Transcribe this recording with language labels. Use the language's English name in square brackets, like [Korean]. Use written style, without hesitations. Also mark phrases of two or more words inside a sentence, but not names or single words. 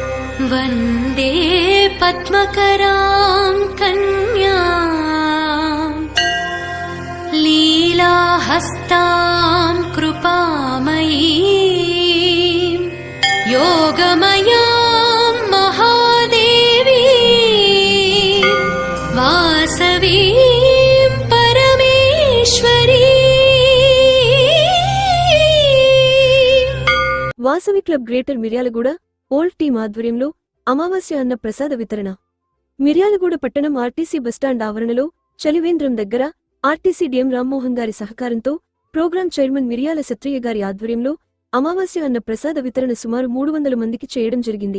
[Sanskrit] वन्दे पद्मकरां कन्यां लीलाहस्तां कृपामयीं योगमयां महादेवीं वासवीं परमेश्वरी। [Telugu] వాసవి క్లబ్ గ్రేటర్ మిర్యాలగూడ [English] old team [Telugu] ఆధ్వర్యంలో అమావాస్య అన్న ప్రసాద వితరణ. మిర్యాలగూడ పట్టణం [English] RTC bus stand [Telugu] ఆవరణలో చలివేంద్రం దగ్గర [English] RTC DM [Telugu] రామ్మోహన్ గారి సహకారంతో [English] program chairman [Telugu] మిర్యాల సత్రయ్య గారి ఆధ్వర్యంలో అమావాస్య అన్న ప్రసాద వితరణ సుమారు 300 మందికి చేయడం జరిగింది.